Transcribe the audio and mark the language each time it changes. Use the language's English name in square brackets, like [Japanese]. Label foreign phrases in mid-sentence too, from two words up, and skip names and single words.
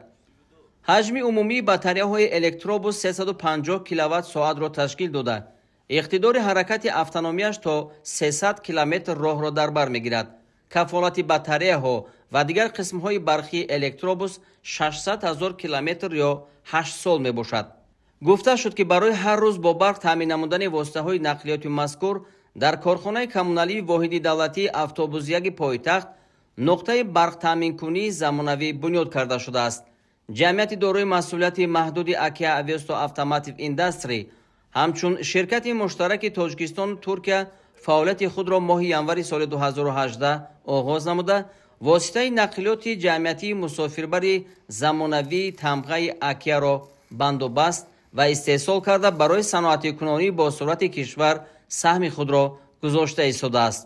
[Tajik] Ҳаҷми умумии батареяҳои электробус 350 киловат соат ро ташкил дода иқтидори ҳаракати автономиаш то 300 километр роҳ ро дар бар мегирад. Кафолати батареяҳо ва дигар қисмҳои барқии электробус 600 000 километр ё 8 сол мебошад. Гуфта шуд ки барои ҳар рӯз бо барқ таъмин намудани воситаҳои нақлиётии мазкур дар корхонаи коммуналии воҳиди давлатии автобусяги пойтахт нуқтаи барқтаъминкунии замонавӣ бунёд карда шудааст. ҷамъияти дорои масъулияти маҳдуди Akia Avesto Automotive Industry ҳамчун ширкати муштараки Тоҷикистону Туркия фаъолияти худро моҳи январи соли 2018 оғоз намуда, воситаи нақлиёти ҷамъиятии мусофирбари замонавии тамғаи Акияро бандобаст ва истеҳсол карда барои саноатикунонии босуръати кишвар саҳми худро гузошта истодааст.